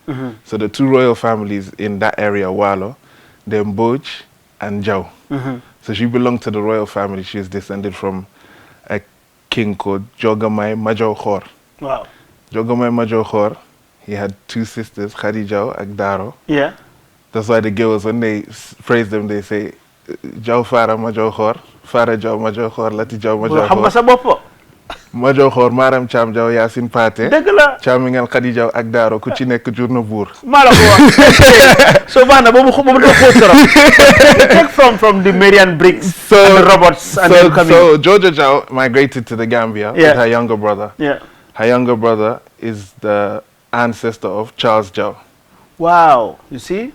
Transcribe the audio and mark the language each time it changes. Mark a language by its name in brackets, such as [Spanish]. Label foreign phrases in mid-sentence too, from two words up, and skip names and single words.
[English] So the 2 royal families in that area, Walo, the Mboj and Jau. So she belonged to the royal family. She is descended from a king called Jogomai Major Khor. Wow. Jogomai Major Khor, he had 2 sisters, Khadija and Daro. Yeah. That's why the girls, when they praise them, they say, Jaw Fara Major Khor, Fara Jaw Major Khor, Lati Jaw Major Khor. Major Khor, Maram Cham Jaw Yasin Pate, [Wolof] Chamingal Khadija ak Daro, ku ci nek journa bour. [English] So Bana, take from the Marian Briggs and the Roberts and so Jojo Jaw migrated to the Gambia with her younger brother. Yeah. Her younger brother is the ancestor of Charles Jaw. Wow, you see?